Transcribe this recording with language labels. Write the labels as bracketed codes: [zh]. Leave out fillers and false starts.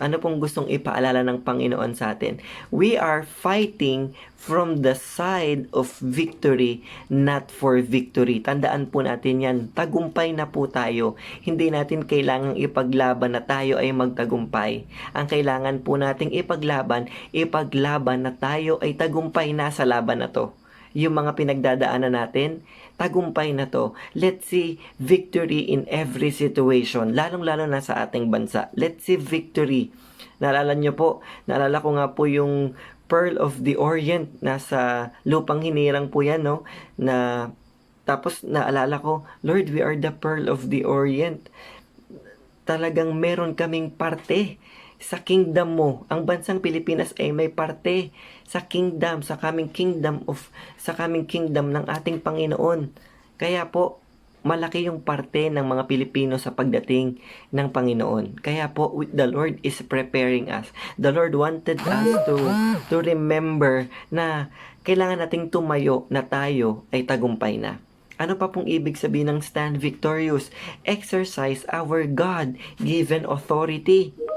[tl] Ano pong gustong ipaalala ng Panginoon sa atin? [en] We are fighting from the side of victory, not for victory. [tl] Tandaan po natin yan. Tagumpay na po tayo. Hindi natin kailangang ipaglaban na tayo ay magtagumpay. Ang kailangan po nating ipaglaban na tayo ay tagumpay na sa laban na to. Yung mga pinagdadaanan natin, tagumpay na to. [en] Let's see victory in every situation, [tl] lalong-lalo na sa ating bansa. [en] Let's see victory. [tl] Naalala ko nga po yung Pearl of the Orient, nasa lupang hinirang po yan, no? Tapos naalala ko, [en] Lord, we are the Pearl of the Orient. [tl] Talagang meron kaming parte sa kingdom mo. Ang bansang Pilipinas ay may parte sa kingdom, sa coming kingdom ng ating Panginoon. Kaya po, malaki yung parte ng mga Pilipino sa pagdating ng Panginoon. [en] Kaya po, the Lord is preparing us. The Lord wanted us to remember [tl] na kailangan nating tumayo na tayo ay tagumpay na. Ano pa pong ibig sabihin ng stand victorious? [en] Exercise our God-given authority.